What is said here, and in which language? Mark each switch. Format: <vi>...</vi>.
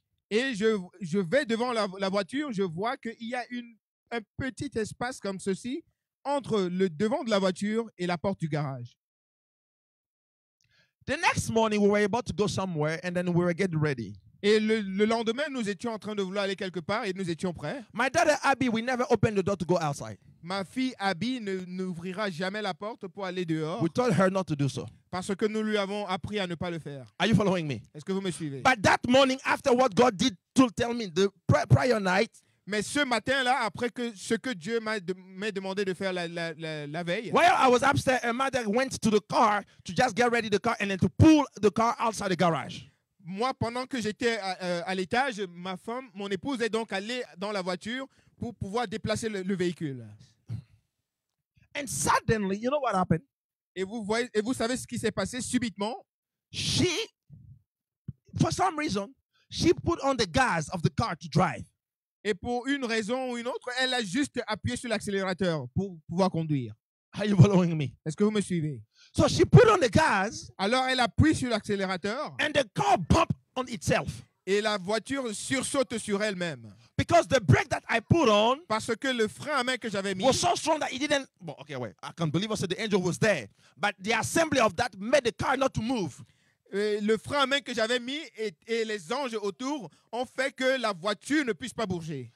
<fr>Et je vais devant la voiture, je vois qu'il y a un petit espace comme ceci entre le devant de la voiture et la porte du garage.</fr> <en>The next morning, we were about to go somewhere, and then we were getting ready.</en> <fr>Et le lendemain, nous étions en train de vouloir aller quelque part et nous étions prêts.</fr> <en>My daughter Abby, we never opened the door to go outside.</en> <fr>Ma fille Abby n'ouvrira jamais la porte pour aller dehors</fr> <en>We told her not to do so.</en> <fr>parce que nous lui avons appris à ne pas le faire.</fr> <en>Are you following me?</en> <fr>Est-ce que vous me suivez?</fr> <en>But that morning, after what God did to tell me the prior night,</en> <fr>Mais ce matin-là, après que ce que Dieu m'a demandé de faire la veille,</fr> <en>while I was upstairs, her mother went to the car to just get ready the car and then to pull the car outside the garage.</en> <fr>moi, pendant que j'étais à l'étage, ma femme, mon épouse est donc allée dans la voiture pour pouvoir déplacer le véhicule.</fr> <en>And suddenly, you know what happened?</en> <fr>Et vous savez ce qui s'est passé subitement?</fr> <en>She, for some reason, she put on the gas of the car to drive.</en> <fr>Et pour une raison ou une autre, elle a juste appuyé sur l'accélérateur pour pouvoir conduire.</fr> <en>Are you following me?</en> <fr>Est-ce que vous me suivez?</fr> <en>So she put on the gas</en> <fr>Alors, elle appuie sur l'accélérateur</fr> <en>and the car bumped on itself.</en> <fr>et la voiture sursaute sur elle-même.</fr> <en>Because the brake that I put on</en> <fr>Parce que le frein à main que j'avais mis</fr> <en>was so strong that it didn't. Well, okay, wait. I can't believe I said the angel was there. But the assembly of that made the car not to move.</en> <fr>le frein à main que j'avais mis et les anges autour ont fait que la voiture ne puisse pas bouger.</fr>